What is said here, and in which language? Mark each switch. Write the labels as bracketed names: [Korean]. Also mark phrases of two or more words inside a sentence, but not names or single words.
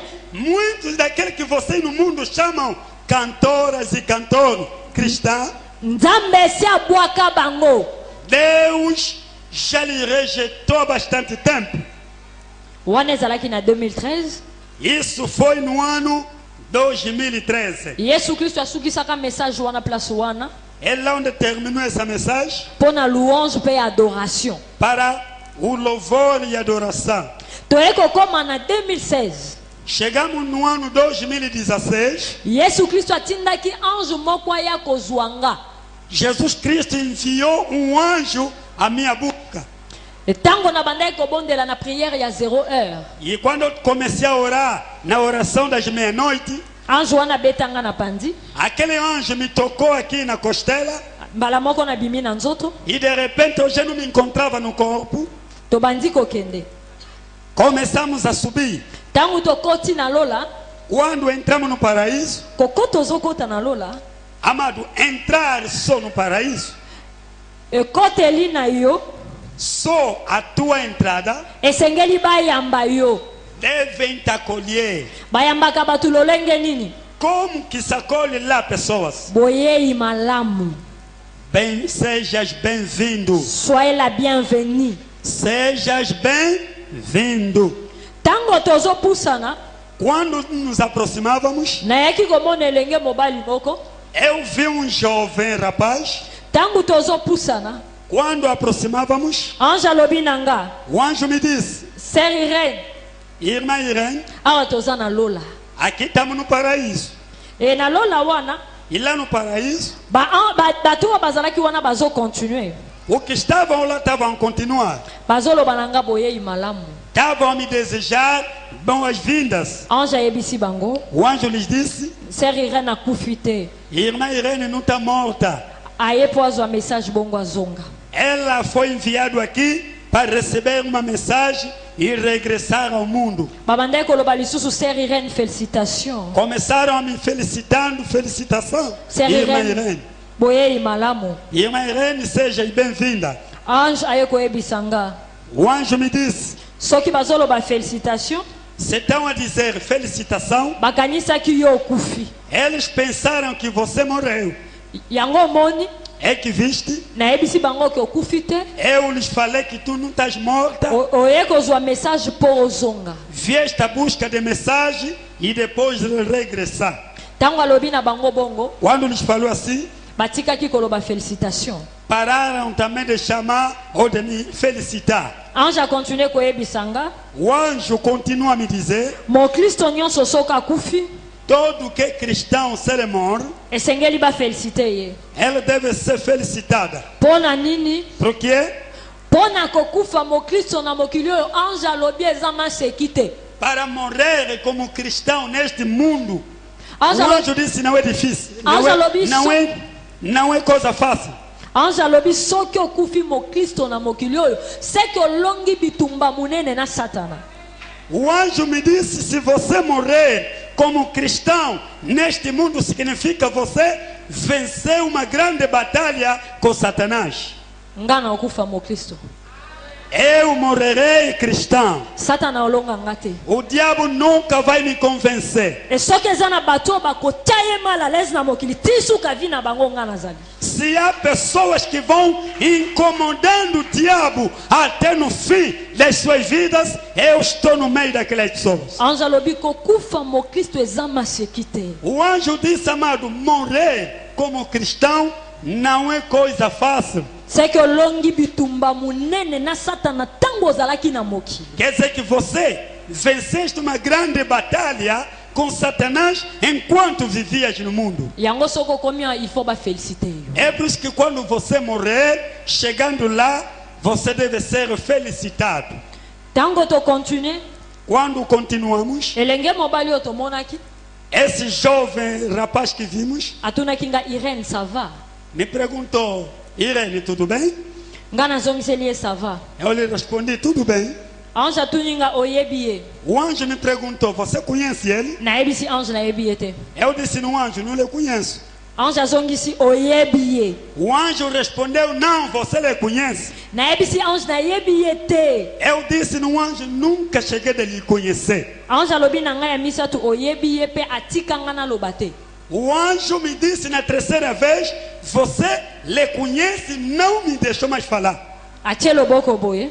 [Portuguese] Muitos daqueles que vocês no mundo chamam cantoras e cantores cristãos, [Lingala] nzambe esi abwaka bango. [Portuguese] Deus já lhe rejeitou há bastante tempo. [Lingala] Wana ezalaki na 2013, [Portuguese] Isso foi no ano 2013. [Lingala] yesu kristo asukisaka message wana place wana [Portuguese] É lá onde terminou essa mensagem [Lingala] mpo na louange mpe adoration. [Portuguese] para o louvor e adoração. [Lingala] Toye kokoma na 2016, [Portuguese] Chegamos no ano 2016. [Lingala] yesu kristo atindaki ange moko aya kozwa nga. [Portuguese] Jesus Cristo enviou um anjo à minha boca. [Lingala] Ntango na bandaki kobondela na priere ya 0 heure, [Portuguese] E quando eu comecei a orar na oração das meia-noite, [Lingala] ange wana abetanga na pandi, [Portuguese] aquele anjo me tocou aqui na costela [Lingala] mbala moko na bimi na nzoto, [Portuguese] e de repente eu já não me encontrava no corpo. [Lingala] tobandi kokende. [Portuguese] Começamos a subir. [Lingala] Ntango tokoti na lola, [Portuguese] Quando entramos no paraíso, [Lingala] kokota ozokota na lola, [Portuguese] amado, entrar só no paraíso, [Lingala] ekoteli na yo [Portuguese] só a tua entrada [Lingala] esengeli bayamba yo. [Portuguese] devem te acolher. [Lingala] Bayambaka bato lolenge nini? [Portuguese] Como que se acolhe lá pessoas? [Lingala] Boyei malamu. [Portuguese] Sejas bem-vindo. [French] Soyez la bienvenue. [Portuguese] Sejas bem-vindo. [Lingala] Tango tozopusana, [Portuguese] Quando nos aproximávamos, [Lingala] nayaki komona elenge mobali moko. [Portuguese] eu vi um jovem rapaz. [Lingala] Tango tozopusana, [Portuguese] Quando aproximávamos, [Lingala] ange alobi na nga, [Portuguese] o anjo me disse, [Lingala] seri reine, [Portuguese] irmã Irene, [Lingala] awa toza na lola. [Portuguese] aqui estamos no paraíso. [Lingala] E na lola wana, [Portuguese] E lá no paraíso, [Lingala] bato oyo bazalaki wana bazocontinue, [Portuguese] o que estavam lá estavam a continuar. [Lingala] bazoloba na nga boyei malamu. [Portuguese] Estavam a me desejar boas-vindas. [Lingala] Ange ayebisi bango, [Portuguese] O anjo lhes disse, [Lingala] seri reine akufi te. [Portuguese] irmã Irene não está morta. [Lingala] Aye po azwa message bongo azonga. [Portuguese] Ela foi enviada aqui para receber uma mensagem e regressar ao mundo. [Lingala] Babandaki koloba lisusu seri reine félicitation. [Portuguese] Começaram a me felicitando, felicitação. [Lingala] Seri [Portuguese] Irmã [Lingala] reine [Portuguese] Irene. [Lingala] boyei malamu. [Portuguese] Irmã Irene, seja bem-vinda. [Lingala] Ange aye koyebisa nga, [Portuguese] O anjo me disse, [Lingala] soki bazoloba félicitation, [Portuguese] estão a dizer felicitação. [Lingala] bakanisaki yo okufi. [Portuguese] Eles pensaram que você morreu. [Lingala] Yango omoni, [Portuguese] É que viste? [Lingala] nayebisi bango ke okufi te. [Portuguese] Eu lhes falei que tu não estás morta. [Lingala] Oye kozwa message mpo ozonga. [Portuguese] Vieste à busca de mensagem e depois regressar. [Lingala] Ntango alobi na bango bongo, [Portuguese] Quando lhes falou assim, [Lingala] batikaki koloba félicitation. [Portuguese] pararam também de chamar ou de me felicitar. [Lingala] Ange akontinue koyebisa nga, [Portuguese] O anjo continua a me dizer, [Lingala] mokristo nyonso soki akufi, [Portuguese] todo que é cristão se ele morre, [Lingala] esengeli bafelicite ye. [Portuguese] ela deve ser felicitada. [Lingala] Mpo na nini? [Portuguese] Por quê? [Lingala] Mpo na kokufa mokristo na mokili oyo ange alobi eza maseki te. [Portuguese] para morrer como cristão neste mundo. [Lingala] Ange [Portuguese] O [Lingala] alo- [Portuguese] anjo disse não é difícil. [Lingala] Anjo alobi so- [Portuguese] Não é coisa fácil. [Lingala] ange alobi soki okufi mokristo na mokili oyo seki olongi bitumba munene na satana. [Portuguese] O anjo me disse: se você morrer como cristão neste mundo, significa você vencer uma grande batalha com Satanás. [Lingala] Nga na okufa mokristo. [Portuguese] Eu morrerei cristão. [Lingala] Satana olonga nga te. [Portuguese] O diabo nunca vai me convencer. [Lingala] E soki eza na bato oyo bakotia ye [French] mal à l'aise [Lingala] na mokili ti suka vi na bango nga nazali. [Portuguese] Se há pessoas que vão incomodando o diabo até no fim das suas vidas, eu estou no meio daquelas pessoas. [Lingala] Ange alobi kokufa mokristo eza maseki te. [Portuguese] O anjo disse, amado, morrer como cristão não é coisa fácil. [Lingala] Seki olongi bitumba munene na satana tango ozalaki na mokili. [Portuguese] Quer dizer que você venceste uma grande batalha com Satanás enquanto vivias no mundo. [Lingala] Yango soko okomi awa, [French] il faut [Lingala] bafelicite yo. [Portuguese] É por isso que quando você morrer, chegando lá, você deve ser felicitado. [Lingala] Tango tokontinue, [Portuguese] Quando continuamos, [Lingala] elenge mobali oyo tomonaki [Portuguese] esse jovem rapaz que vimos [Lingala] atunaki nga Irene [French] ça va? [Portuguese] me perguntou: Irene, tudo bem? [Lingala] Nga nazongiseli ye [French] ça va. [Portuguese] Eu lhe respondi: tudo bem. [Lingala] Ange atuni nga oyebi ye. [Portuguese] O anjo me perguntou: você conhece ele? [Lingala] Nayebisi ange nayebi ye te. [Portuguese] Eu disse: no anjo, não lhe conheço. [Lingala] Ange azongisi oyebi ye. [Portuguese] O anjo respondeu: não, você lhe conhece. [Lingala] Nayebisi ange nayebi ye te. [Portuguese] Eu disse: no anjo, nunca cheguei a lhe conhecer. [Lingala] Ange alobi na ngai ya misato oyebi ye pe atika nga naloba te. [Portuguese] O anjo me disse na terceira vez: você lhe conhece, não me deixou mais falar. [Lingala] Atie loboko boye.